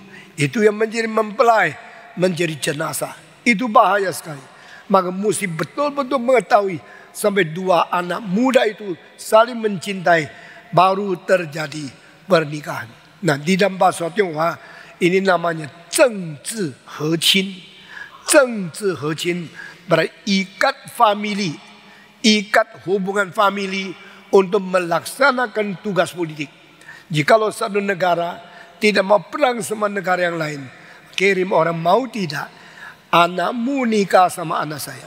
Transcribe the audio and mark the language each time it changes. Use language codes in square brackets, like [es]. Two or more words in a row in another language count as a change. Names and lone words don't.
[id] Itu yang menjadi mempelai, menjadi jenazah. Itu bahaya sekali. Maka mesti betul-betul mengetahui sampai dua anak muda itu saling mencintai, baru terjadi pernikahan. Nah, di dalam bahasa Tionghoa ini namanya [zh] 政治和亲. 政治和亲 [id] berarti ikat famili, ikat hubungan famili untuk melaksanakan tugas politik. Jikalau satu negara tidak mau perang sama negara yang lain, kirim orang mau tidak, anakmu nikah sama anak saya.